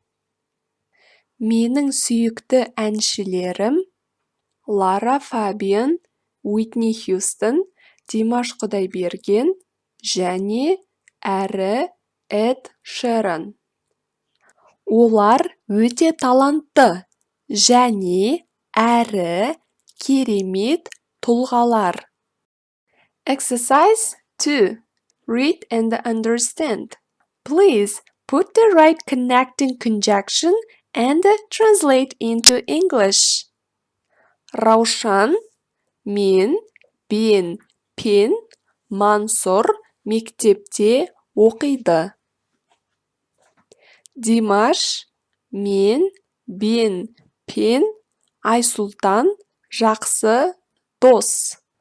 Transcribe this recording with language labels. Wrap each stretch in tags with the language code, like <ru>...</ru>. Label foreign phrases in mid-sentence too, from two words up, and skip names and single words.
<kk>Менің сүйікті әншілерім Лара Фабиан, Уитни Хьюстон, Димаш Құдайберген және әрі Эд Шеран. Олар өте талантты және әрі керемет тұлғалар.</kk> <en>Exercise 2. Read and understand. Please put the right connecting conjunction and translate into English.</en> <kk>Раушан, мен, бен, пен, Мансұр мектепте оқиды. Димаш, мен, бен, пен, Айсұлтан жақсы дос.</kk>